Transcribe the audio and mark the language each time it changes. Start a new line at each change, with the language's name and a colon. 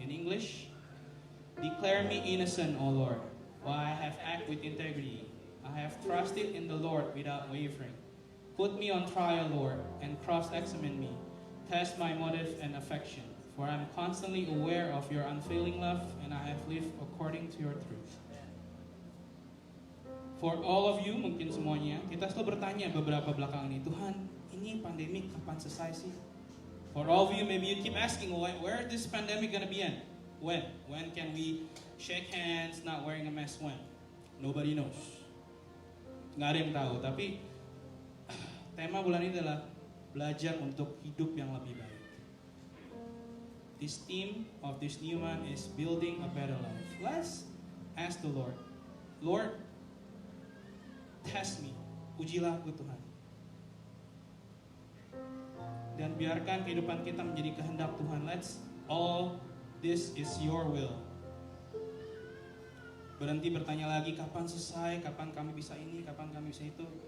English: In English, declare me innocent, O Lord, while I have acted with integrity. I have trusted in the Lord without wavering. Put me on trial, Lord, and cross-examine me. Test my motive and affection, for I am constantly aware of your unfailing love, and I have lived according to your truth. For all of you,
Indonesian: mungkin semuanya, kita selalu bertanya beberapa belakangan ini, Tuhan, ini pandemi kapan selesai sih?
English: For all of you, maybe you keep asking, where is this pandemic gonna be end? When? When can we shake hands, not wearing a mask? When? Nobody knows.
Indonesian: Nggak ada yang tahu, tapi tema bulan ini adalah belajar untuk hidup yang lebih baik.
English: This theme of this new month is building a better life. Let's ask the Lord, Lord, test me,
Indonesian: ujilah aku Tuhan. Dan biarkan kehidupan kita menjadi kehendak Tuhan.
English: Let's all this is your will.
Indonesian: Berhenti bertanya lagi kapan selesai, kapan kami bisa ini, kapan kami bisa itu.